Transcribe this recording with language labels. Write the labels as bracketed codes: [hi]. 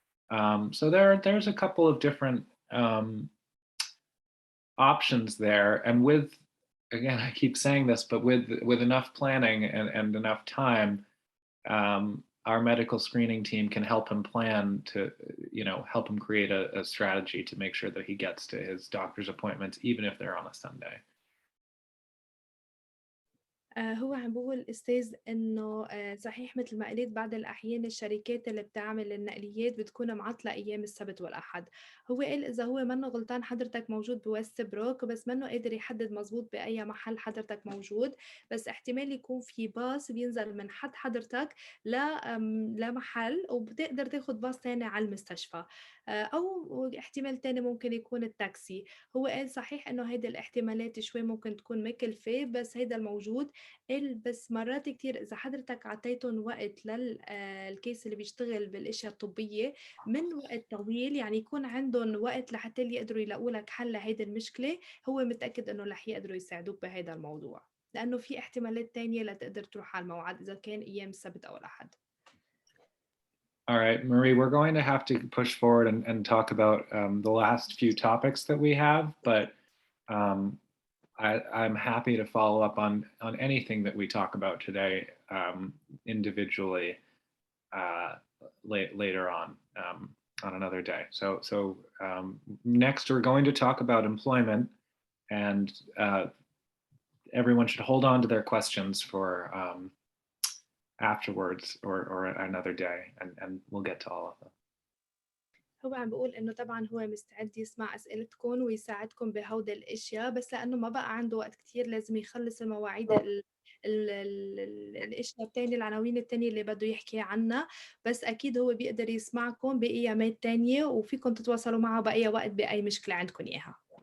[en] So there's a couple of different options there, and again, I keep saying this, but with enough planning and enough time, our medical screening team can help him plan to, help him create a strategy to make sure that he gets to his doctor's appointments, even if they're on a Sunday. [ar] هو عم بقول أستاذ إنه صحيح مثل ما قلت بعض الأحيان الشركات اللي بتعمل النقليات بتكون معطلة أيام السبت والأحد. هو قال إذا هو منه غلطان حضرتك موجود بوست بروك بس منه قادر يحدد مزبوط بأي محل حضرتك موجود، بس احتمال يكون في باص بينزل من حد حضرتك لمحل وبتقدر تاخد باص تاني على المستشفى، أو احتمال تاني ممكن يكون التاكسي. هو قال صحيح إنه هيدا الاحتمالات شوي ممكن تكون مكلفة بس هيدا الموجود. بس مرات كتير إذا حضرتك عطيتهم وقت للكيس اللي بيشتغل بالأشياء الطبية من وقت طويل، يعني يكون عندهم وقت لحتى يقدروا يلاقوا لك حل لهيدي المشكلة، هو متأكد إنه رح يقدروا يساعدوك بهيدا الموضوع، لأنه في احتمالات تانية لتقدر تروح على الموعد إذا كان أيام السبت أو الأحد. [en] All right, Marie, we're going to have to push forward and talk about the last few topics that we have, but I'm happy to follow up on anything that we talk about today individually later on another day. So next we're going to talk about employment, and everyone should hold on to their questions for afterwards or another day, and we'll get to all of them. [ar] هو عم بقول إنه طبعًا هو مستعد يسمع أسئلتكم ويساعدكم بهودي الأشياء، بس لأنه ما بقى عنده وقت كتير لازم يخلص المواعيد الأشياء التانية، العناوين التانية اللي بده يحكي عنها، بس أكيد هو بيقدر يسمعكم بأيامات تانية وفيكم تتواصلوا معه بأي وقت بأي مشكلة عندكم إياها.